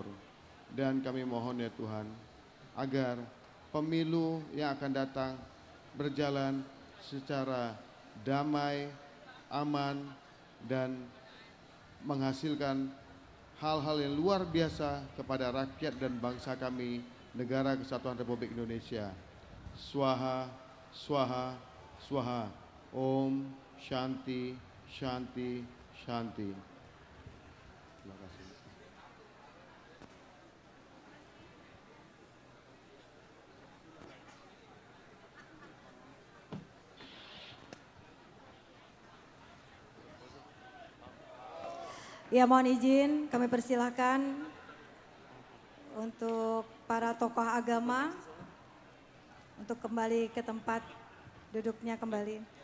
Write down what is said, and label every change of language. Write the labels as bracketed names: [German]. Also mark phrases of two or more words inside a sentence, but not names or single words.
[Indonesian] Dan kami mohon ya Tuhan, agar pemilu yang akan datang berjalan secara damai, aman, dan menghasilkan hal-hal yang luar biasa kepada rakyat dan bangsa kami, Negara Kesatuan Republik Indonesia. [Sanskrit] स्वाहा स्वाहा स्वाहा. ॐ शान्तिः शान्तिः शान्तिः. [Indonesian] Terima kasih. Ya, mohon izin kami persilahkan untuk para tokoh agama untuk kembali ke tempat duduknya kembali.